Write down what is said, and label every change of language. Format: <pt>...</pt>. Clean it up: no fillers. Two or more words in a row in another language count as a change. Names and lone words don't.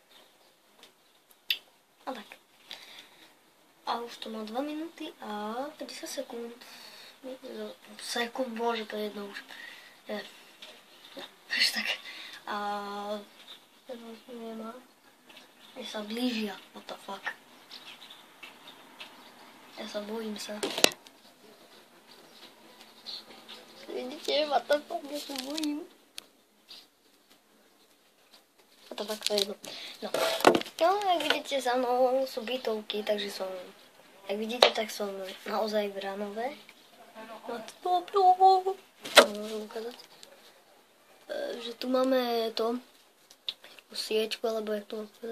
<sk>A tak. A už to má 2 minúty a 50 sekúnd. Sekúnd, bože, to je jedno už. Ja, až tak. A nemá. Ja sa blížia,</sk> <en>what the fuck.</en> <sk>Ja sa bojím sa. Vidíte,</sk> <en>what the fuck,</en> <sk>ja sa bojím. A to fakt to jedno. No, jak vidíte, za mnou sú bytovky, takže som, jak vidíte, tak som naozaj v Ranove. Môžem ukázať. Že tu máme to, siečku, alebo jak to mám povedať.</sk>